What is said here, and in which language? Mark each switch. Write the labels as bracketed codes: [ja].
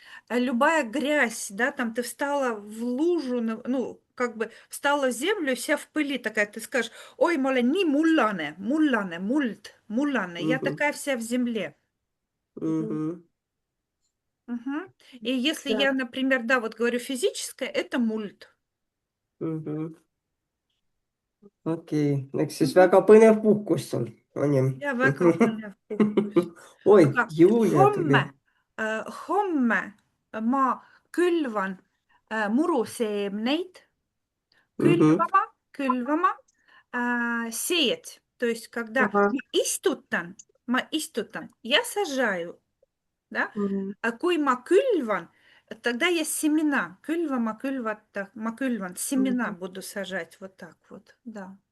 [ru] любая грязь, да, там ты встала в лужу, ну, как бы встала в землю, вся в пыли такая, ты скажешь, ой, [et] ma olen nii mullane, mullane, [ru] я такая вся в земле. Мгм. мгм, Мгм. И если Да. я, например, да, вот говорю физическое, это мульт. [et] мгм. Okei, eks siis Мгм. väga põnev puhkus sul on ju. Ja väga põnev puhkus. Oi, Aga Julia tuli. homme ma külvan muruseemneid, Mhm, külvama сеять. [ru] То есть, когда Ага. [et] ma istutan ja [ru] сажаю, да? Мгм. А [et] kui ma külvan, [ru] тогда есть семена. [et] Külvata, ma külvan, семена Мгм. [ru] буду сажать вот так вот, да.